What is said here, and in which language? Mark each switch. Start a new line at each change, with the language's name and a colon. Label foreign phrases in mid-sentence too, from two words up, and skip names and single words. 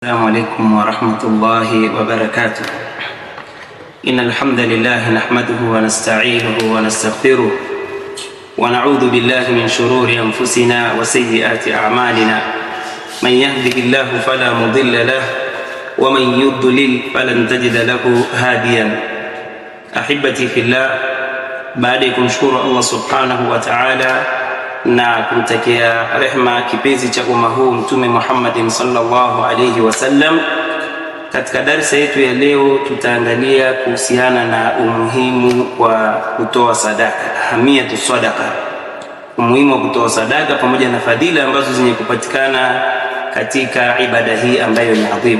Arabic: السلام عليكم ورحمة الله وبركاته. إن الحمد لله نحمده ونستعينه ونستغفره ونعوذ بالله من شرور أنفسنا وسيئات أعمالنا. من يهده الله فلا مضل له ومن يضلل فلن تجد له هاديا. أحبتي في الله، بعدكم شكر الله سبحانه وتعالى
Swahili: na kumtakia rehma kipenzi cha umma huu Mtume Muhammadin
Arabic: صلى الله عليه وسلم.
Swahili: Katika darasa yetu ya leo tutaangalia kuhusiana na umuhimu wa kutoa sadaka,
Arabic: أهمية الصدقة,
Swahili: umuhimu wa kutoa sadaka pamoja na fadhila ambazo zenye kupatikana katika ibada hii ambayo ni adhimu.